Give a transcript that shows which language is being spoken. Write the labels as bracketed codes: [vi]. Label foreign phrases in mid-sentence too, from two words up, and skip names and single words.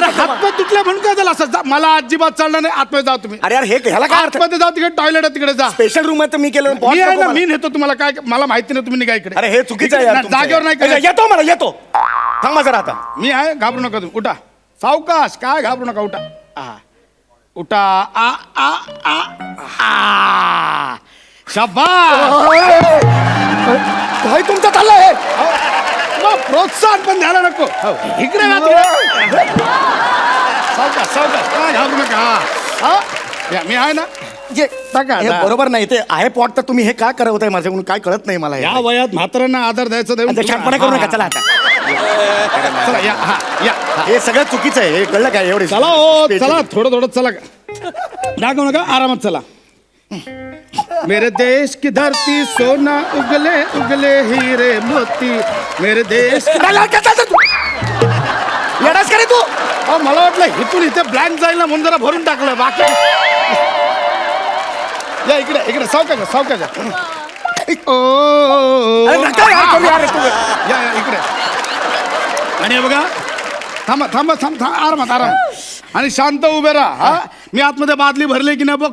[mr] अरे, हातपाय तुटले म्हणून काय झालं? असं मला अजिबात चालणार नाही. आतमध्ये जाऊ तुम्ही. अरे यार हे ह्याला काय अर्थ आतमध्ये जाऊ, तिकडे टॉयलेट आहे, तिकडे जा. स्पेशल रूम आहे तर मी केलं मी आहे ना, मी नेतो तुम्हाला. काय मला माहिती नाही, तुम्ही निघा इकडे. अरे हे चुकीचं आहे यार नाही, तुमचं. जागेवर नाही अरे, करायचं. येतो मला येतो थांबा जरा आता मी आहे, घाबरू नका तुम्ही. उठा सावकाश, काय घाबरू नका. उठा. आ. उठा. आ आ आ आ. शाबास. काय तुमचं चाललंय मग प्रोत्साहन पण द्यायला नको. हो, इकडे ना तिकडे. सावकाश सावकाश, काय घाबरू नका. हा, या, मी आहे ना. जे टाका, हे टाका. बरोबर नाही ते आहे पॉट तर तुम्ही हे का करवताय माझ्याकडून काय कळत नाही मला हे. या वयात म्हाताऱ्यांना आधार द्यायचा देऊन आता शहाणपणा करू नका चला आता चला या हा या हे सगळं चुकीचं आहे हे कळलं काय एवढे चला ओ चला थोडं थोडं चला दाखवू नका आरामात चला [hi] मेरे देश की धरती सोना उगले उगले हीरे मोती मेरे देश की- [mr] येडास करे तू अहो, मला वाटलं इथून इथे ब्लँक जाईल ना म्हणून जरा भरून टाकलं बाकी या इकडे इकडे सावकाच्या सावकाच्या अरे नका यार करू यार तू. या या इकडे आणि हे बघा थांबा थांबा थांब थांब आरामात आरामात आणि शांत उभे राहा हा मी आतमध्ये बादली भरली की नाही